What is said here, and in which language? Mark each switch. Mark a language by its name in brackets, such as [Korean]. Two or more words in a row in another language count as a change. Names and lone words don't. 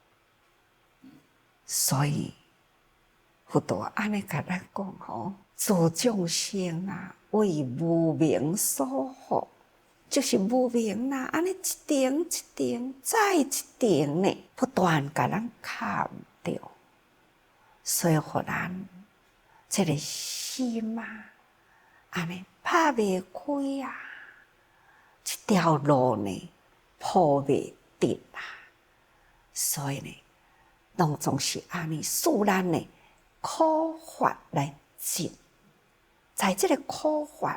[Min Nan Chinese] 所以，佛陀安尼甲咱讲吼，诸众生啊，为无明所惑。就是无明啦，安尼一点一点再一点呢，不断甲咱砍掉，所以互咱这个心啊，安尼拍袂开啊，这条路呢铺袂直啊，所以呢，拢总是安尼使咱呢苦法来进，在这个苦法。